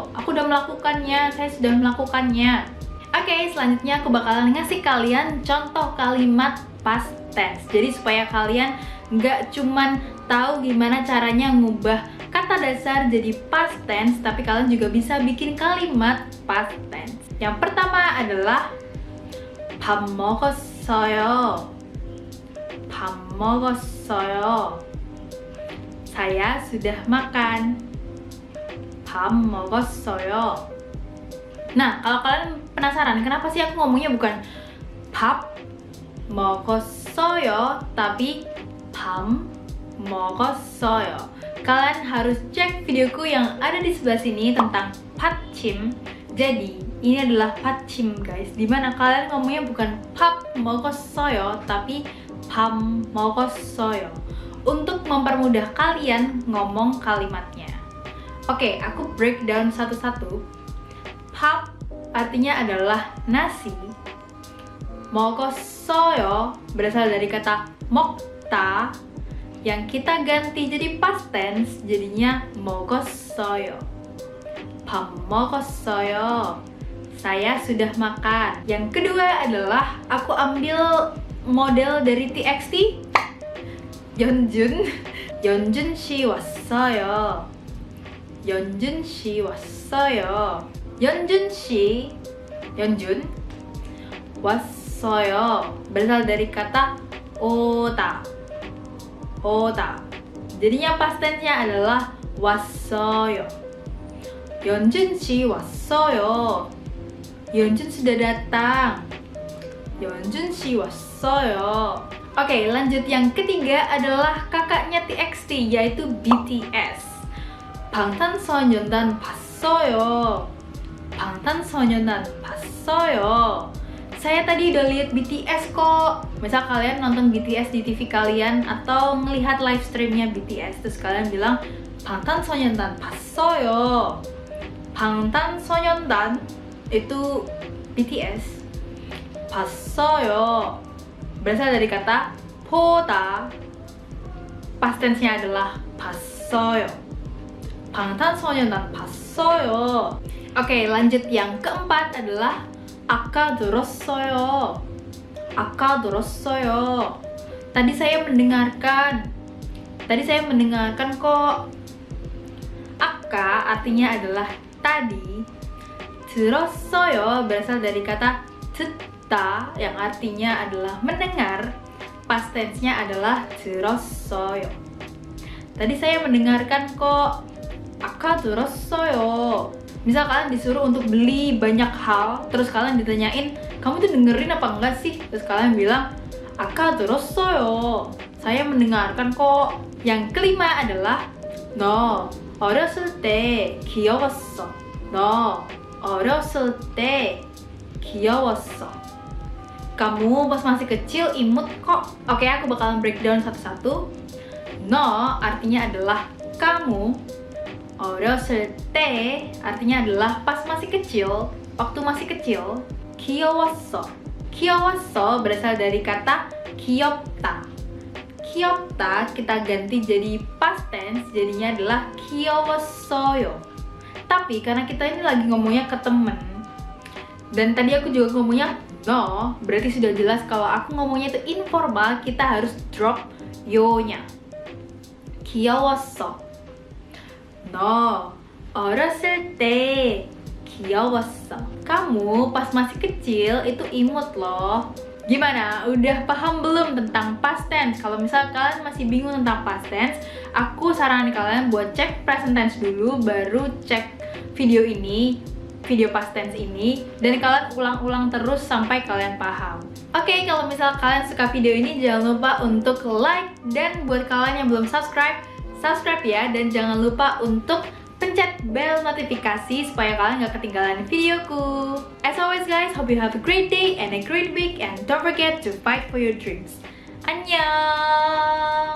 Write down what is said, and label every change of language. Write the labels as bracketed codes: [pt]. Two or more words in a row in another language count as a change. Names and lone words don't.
[id] Aku udah melakukannya, saya sudah melakukannya. Oke, selanjutnya aku bakalan ngasih kalian contoh kalimat [en] past tense. [id] Jadi supaya kalian nggak cuman tahu gimana caranya ngubah kata dasar jadi [en] past tense, [id] tapi kalian juga bisa bikin kalimat [en] past tense. [id] Yang pertama adalah [ko] 밥 먹었어요. 밥 먹었어요. [id] Saya sudah makan. [ko] 밥 먹었어요. [id] Nah, kalau kalian penasaran kenapa sih aku ngomongnya bukan [ko] 밥 먹었어요, [id] tapi [ko] 밥 먹었어요. [id] Kalian harus cek videoku yang ada di sebelah sini tentang 받침. Jadi, ini adalah 받침 guys, dimana kalian ngomongnya bukan [ko] 밥 먹었어요, [id] tapi [ko] 밥 먹었어요. [id] Untuk mempermudah kalian ngomong kalimatnya. Oke, aku breakdown satu-satu. 밥 artinya adalah nasi. 먹었어요 berasal dari kata 먹다 yang kita ganti jadi [en] past tense, [id] jadinya 먹었어요. [ko] 밥 먹었어요. [id] Saya sudah makan. Yang kedua adalah aku ambil model dari TXT. [ko] 연준. 연준 씨 왔어요. 연준 씨 왔어요. 연준 씨, 연준 왔어요 [id] berasal dari kata 오다. 오다. Jadinya [en] past tense-nya [id] adalah 왔어요. [ko] 연준 씨 왔어요. [id] 연준 sudah datang. [ko] 연준 씨 왔어요. [id] Oke, lanjut yang ketiga adalah kakaknya TXT yaitu BTS. [ko] 방탄소년단 봤어요. 방탄소년단 봤어요. [id] Saya tadi udah lihat BTS kok. Misal kalian nonton BTS di TV kalian atau ngelihat [en] live streamnya [id] BTS, terus kalian bilang [ko] 방탄소년단 봤어요. [id] 방탄소년단 itu BTS. 봤어요 berasal dari kata 보다. [en] Past tense-nya [id] adalah 봤어요. [ko] 방탄소년단 봤어요. [id] Oke, lanjut yang keempat adalah [ko] 아까 들었어요. 아까 들었어요. [id] Tadi saya mendengarkan. Tadi saya mendengarkan kok. A까 artinya adalah tadi. 들었어요 berasal dari kata 듣다 yang artinya adalah mendengar. [en] Past tense-nya [id] adalah 들었어요. Tadi saya mendengarkan kok. [ko] 아까 들었어요. [id] Misal kalian disuruh untuk beli banyak hal, terus kalian ditanyain, kamu tuh dengerin apa enggak sih? Terus kalian bilang, [ko] 아까 들었어요. [id] Saya mendengarkan kok. Yang kelima adalah [ko] 너 어렸을 때 귀여웠어. 너 어렸을 때 귀여웠어. [id] Kamu pas masih kecil imut kok. Oke, aku bakalan breakdown satu-satu. 너 artinya adalah kamu. [ko] 어렸을 때 [id] artinya adalah pas masih kecil, waktu masih kecil. 귀여웠어. 귀여웠어 berasal dari kata 귀엽다. 귀엽다 kita ganti jadi [en] past tense, [id] jadinya adalah 귀여웠어요. Tapi karena kita ini lagi ngomongnya ke temen, dan tadi aku juga ngomongnya no, berarti sudah jelas kalau aku ngomongnya itu informal, kita harus drop yo-nya. [ko] 귀여웠어. 너 어렸을 때 귀여웠어. [id] Kamu pas masih kecil itu imut loh. Gimana? Udah paham belum tentang [en] past tense? [id] Kalau misal kalian masih bingung tentang [en] past tense, [id] aku saranin kalian buat cek [en] present tense [id] dulu, baru cek video ini, video [en] past tense [id] ini, dan kalian ulang-ulang terus sampai kalian paham. Oke, kalau misal kalian suka video ini, jangan lupa untuk like, dan buat kalian yang belum subscribe ya, dan jangan lupa untuk pencet bel notifikasi supaya kalian gak ketinggalan videoku. [en] As always guys, hope you have a great day and a great week, and don't forget to fight for your dreams. [ko] Annyeong!